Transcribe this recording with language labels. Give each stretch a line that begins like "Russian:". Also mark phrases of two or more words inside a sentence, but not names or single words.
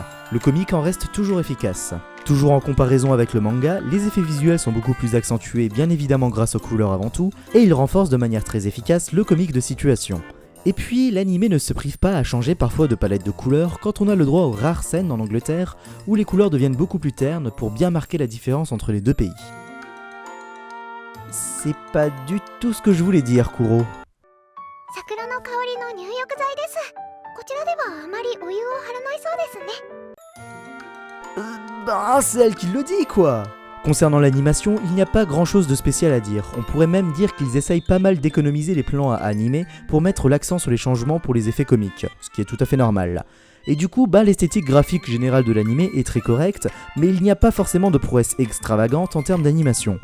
French: Le comique en reste toujours efficace. Toujours en comparaison avec le manga, les effets visuels sont beaucoup plus accentués, bien évidemment grâce aux couleurs avant tout, et ils renforcent de manière très efficace le comique de situation. Et puis, l'animé ne se prive pas à changer parfois de palette de couleurs quand on a le droit aux rares scènes en Angleterre où les couleurs deviennent beaucoup plus ternes pour bien marquer la différence entre les deux pays. C'est pas du tout ce que je voulais dire, Kuro.
Japanese: 桜の香りの入浴剤です。こちらではあまりお湯を張らないそうですね。
French: C'est elle qui le dit, quoi. Concernant l'animation, il n'y a pas grand chose de spécial à dire. On pourrait même dire qu'ils essayent pas mal d'économiser les plans à animer pour mettre l'accent sur les changements pour les effets comiques, ce qui est tout à fait normal. Et du coup, l'esthétique graphique générale de l'animé est très correcte, mais il n'y a pas forcément de prouesse extravagante en termes d'animation.